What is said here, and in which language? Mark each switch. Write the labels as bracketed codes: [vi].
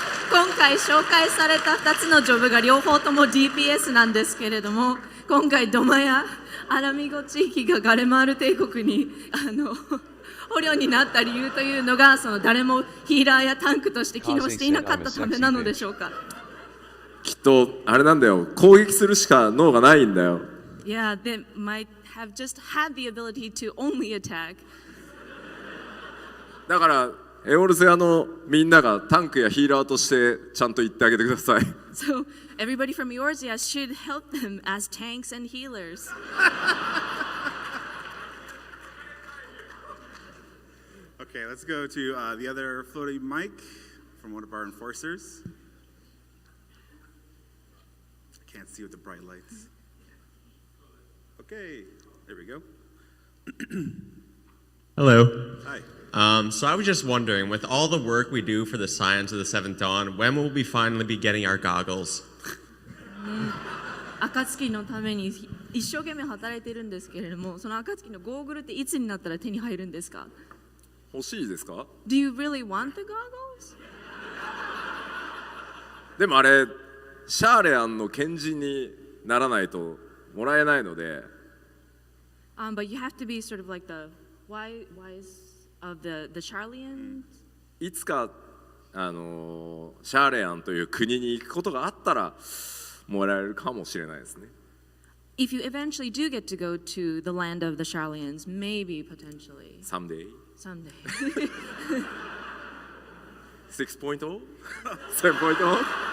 [ja] 今回紹介された2つのジョブが両方とも DPS なんですけれども、今回ドマやアラミゴ地域がガレマール帝国に捕虜になった理由というのがその誰もヒーラーやタンクとして機能していなかったためなのでしょうか。きっとあれなんだよ、攻撃するしか脳がないんだよ。 [en] Yeah, they might have just had the ability to only attack. [ja] だからエオルゼアのみんながタンクやヒーラーとしてちゃんと言ってあげてください。 [en] So everybody from Eorzea should help them as tanks and healers. Okay, let's go to the other floating mic from one of our enforcers. I can't see with the bright lights. Okay, there we go. Hello. Hi. So I was just wondering, with all the work we do for the Scions of the Seventh Dawn, when will we finally be getting our goggles? [ja] 暁のために一生懸命働いているんですけれども、その暁のゴーグルっていつになったら手に入るんですか？欲しいですか？ [en] Do you really want the goggles? [ja] でもあれシャーレアンの賢人にならないともらえないので。 [en] But you have to be sort of like the wise of the Charlians. [ja] いつかシャーレアンという国に行くことがあったらもらえるかもしれないですね。 [en] If you eventually do get to go to the land of the Charlians, maybe potentially. Someday. Someday. 6.0? 7.0?